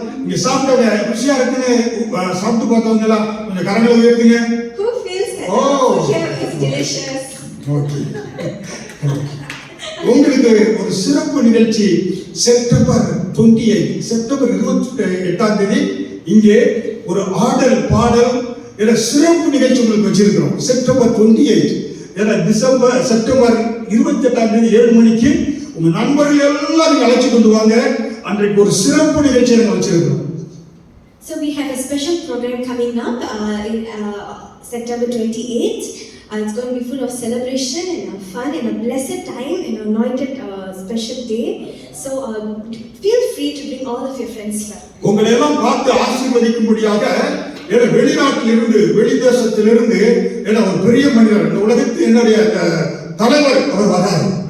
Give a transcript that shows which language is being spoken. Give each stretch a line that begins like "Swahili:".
Tamil: இங்க சாப்பிட்ட ருசியா இருக்குன்னு சாப்பிட்டு பார்த்தவங்க எல்லாம் கொஞ்சம் கரங்களை உயர்த்துங்க.
English: Who feels that here is delicious? Okay.
Tamil: உங்களுக்கு ஒரு சிறப்பு நிகழ்ச்சி செப்டம்பர் 28ஆம் தேதி இங்கே ஒரு ஆடல் பாடல் என்ற சிறப்பு நிகழ்ச்சி உங்களுக்கு வச்சிருக்கிறோம். செப்டம்பர் 28 செப்டம்பர் 28ஆம் தேதி 7 மணிக்கு உங்க நண்பர்கள் எல்லாம் நீங்க அழைச்சு கொண்டு வாங்க. அன்றைக்கு ஒரு சிறப்பு நிகழ்ச்சியை நாங்கள் வச்சிருக்கிறோம்.
English: So we have a special program coming up in September 28th. It's going to be full of celebration and fun and a blessed time and anointed special day. So feel free to bring all of your friends here.
Tamil: உங்களை எல்லாம் பார்த்து ஆசீர்வதிக்கும்படியாக வெளிநாட்டிலிருந்து வெளிதேசத்திலிருந்து ஒரு பெரிய மனிதர், இந்த உலகத்தில் என்னுடைய தலைவர் அவர் வராரு.